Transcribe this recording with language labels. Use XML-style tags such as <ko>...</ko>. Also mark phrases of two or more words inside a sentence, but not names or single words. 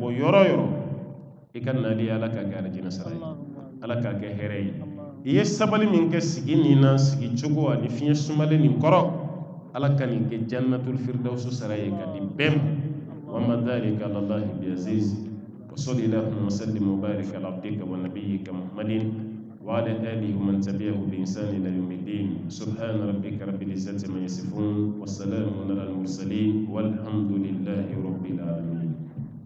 <bm>bɔ yɔrɔ yɔrɔ i ka nali ala k'a kɛ arijinɛ sara ye ala k'a kɛ hɛrɛ ye i ye sabali min kɛ sigi nin na sigi cogo ani fiɲɛ sumalen nin kɔrɔ ala ka nin kɛ</bm> <ar>جنة الفردوس</ar> <bm>sara ye ka di bɛɛ ma</bm> <ar>وما ذلك على الله بعزيز وصل اللهم وسلم وبارك على عبدك ونبيك محمد وعلى آله ومن تبعه بإنسان إلى يوم الدين سبحان ربك رب العزة ما يصفون والسلام على المرسلين والحمد لله رب العالمين</ar>